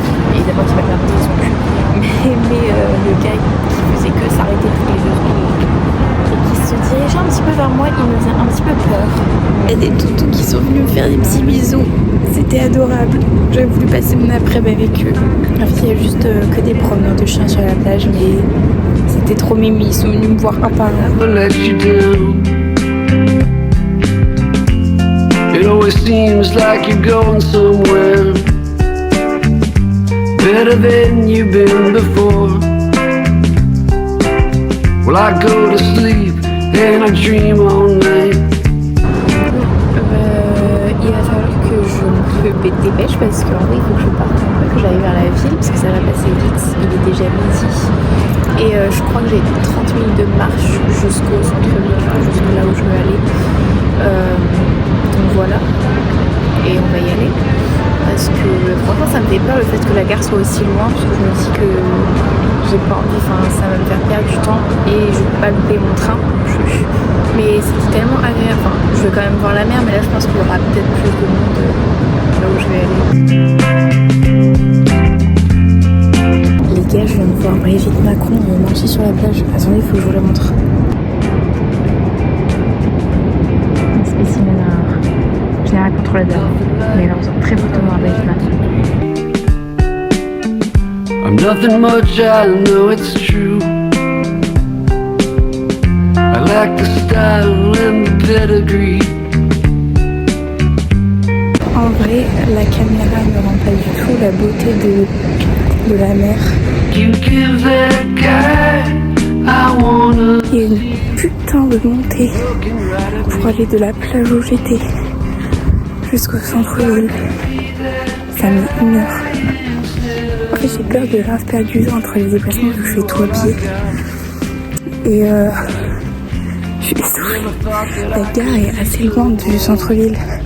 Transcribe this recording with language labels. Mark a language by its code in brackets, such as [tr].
[fr] Évidemment qui m'a montré son cul. Mais le gars qui faisait que s'arrêter tous les 2 secondes et qui se dirigeait un petit peu vers moi, il me faisait un petit peu peur. Il y a des toutous qui sont venus me faire des petits bisous. C'était adorable. J'aurais voulu passer mon après-midi avec eux. En fait, il y a juste que des promeneurs de chiens sur la plage, mais c'était trop mimi. Ils sont venus me voir un par un. [en] It always seems like you're going somewhere better than you've been before. Well, I go to sleep and I dream all night. [fr] Il va falloir que je me dépêche parce qu'en vrai il faut que je parte un peu, que j'aille vers la ville parce que ça va passer vite, il est déjà midi. Et je crois que j'ai 30 minutes de marche jusqu'au centre-ville, jusque là où je veux aller. Donc voilà, et on va y aller. Parce que franchement ça me fait peur le fait que la gare soit aussi loin parce que je me dis que j'ai pas envie, ça va me faire perdre du temps et je vais pas louper mon train. Mais c'était tellement agréable, je vais quand même voir la mer mais là je pense qu'il y aura peut-être plus de monde là où je vais aller. Les gars, je viens de voir Brigitte Macron marcher sur la plage. Attendez, il faut que je vous la montre. Un spécimen rare. Je n'ai rien contre la dame, mais elle ressemble très fortement à Brigitte Macron. [en] I'm nothing much, I know it's true. I like the style and the pedigree. [fr] En vrai, la caméra ne rend pas du tout la beauté de la mer. [en] You give that guy, I wanna... [fr] Il y a une putain de montée pour aller de la plage où j'étais jusqu'au centre-ville. Ça met 1 heure. En fait, j'ai peur de grave perdre du temps entre les déplacements parce que je fais tout à pied. Et je suis essoufflée. La gare est assez loin du centre-ville.